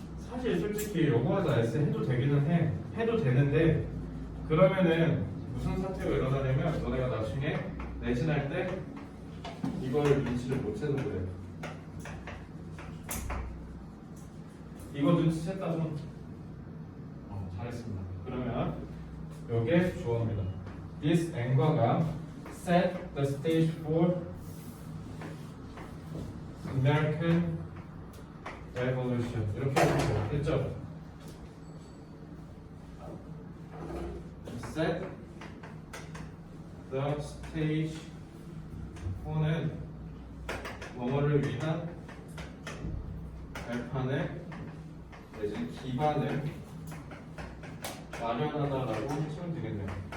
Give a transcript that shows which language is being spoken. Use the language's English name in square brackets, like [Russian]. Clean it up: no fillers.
[Korean] 사실 솔직히 요거에다 S 해도 되기는 해. 해도 되는데 그러면은 무슨 사태가 일어나냐면 너네가 나중에 내신할 때 이걸 눈치를 못 채서 그래. 이거 눈치챘다 좀. 잘했습니다. 그러면 요게 주어입니다. [English] This anger가 set the stage for American Revolution. [Korean] 이렇게 해주세요. 됐죠? [English] Set the stage for [Korean] 는 뭐뭐를 위한 발판을 내지 기반을 마련하다라고 하시면 되겠네요.